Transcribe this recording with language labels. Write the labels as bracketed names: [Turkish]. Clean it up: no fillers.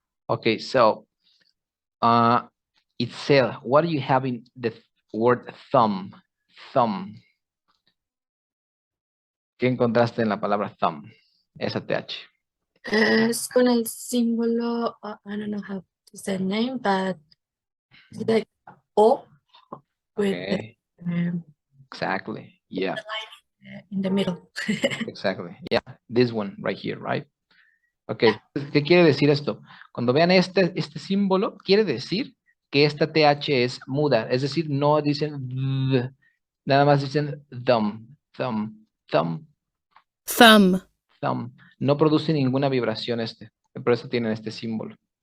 [English] Okay, so Itzel, what do you have in the word thumb? Thumb. [Spanish] ¿Qué encontraste en la palabra thumb? Esa TH. Es con el símbolo, [English] I don't know how to say the name, but it's like O with Okay. Exactly. Yeah. in the middle. Exactly. Yeah. This one right here, right? [Spanish] Ok. ¿Qué quiere decir esto? Cuando vean este símbolo, quiere decir que esta TH es muda. Es decir, no dicen th, nada más dicen thumb, thumb, thumb, [English] Thumb. thumb. [Spanish] No produce ninguna vibración este. Por eso tienen este símbolo.